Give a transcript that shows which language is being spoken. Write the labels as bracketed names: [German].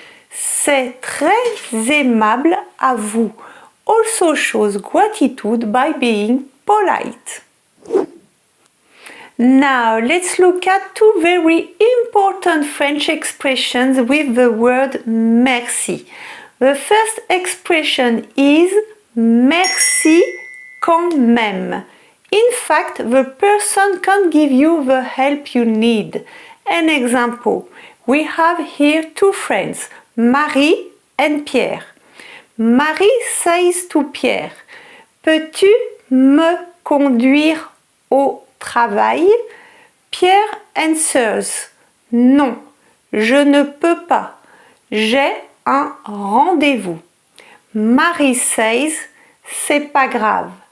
[French] C'est très aimable à vous [English] also shows gratitude by being polite. Now let's look at two very important French expressions with the word merci. The first expression is merci quand même. In fact, the person can give you the help you need. An example, we have here two friends, Marie and Pierre. Marie says to Pierre, [French] peux-tu me conduire au travail? [English] Pierre answers, [French] non, je ne peux pas. J'ai un rendez-vous. [English] Marie says, [French] c'est pas grave.